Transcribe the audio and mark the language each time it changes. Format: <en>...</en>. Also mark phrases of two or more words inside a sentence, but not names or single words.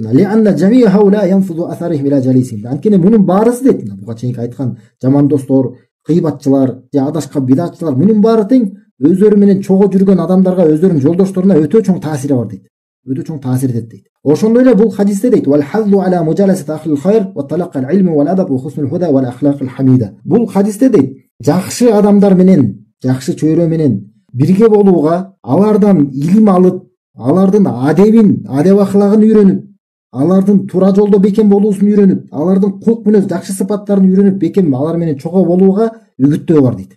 <ar>لأن جميع هؤلاء ينفذ آثارهم إلى جليسهم.</ar> <ky>Анткени мунун баарысы дейт. Буга чейинки айткан жаман достор, гыйбатчылар, же адашкан бидатчылар, мунун баары тең өздөрү менен чогуу жүргөн адамдарга, өздөрүнүн жолдошторуна өтө чоң таасири бар дейт. Өтө чоң таасир этет дейт. Ошондой эле бул хадисте дейт:</ky> <ar>"والحث على مجالسة أهل الخير وتلقي العلم والأدب وحسن الهدى والأخلاق الحميدة."</ar> <ky>Бул хадисте дейт, жакшы адамдар менен, жакшы чөйрө менен бирге болууга, алардан илим алып, алардын адеп ахлагын үйрөнүп, алардын туура жолдо бекем болуусун үйрөнүп, алардын кулк мүнөз жакшы сыпаттарын үйрөнүп, бекем алар менен чогуу болууга үгүттөө бар дейт.</ky>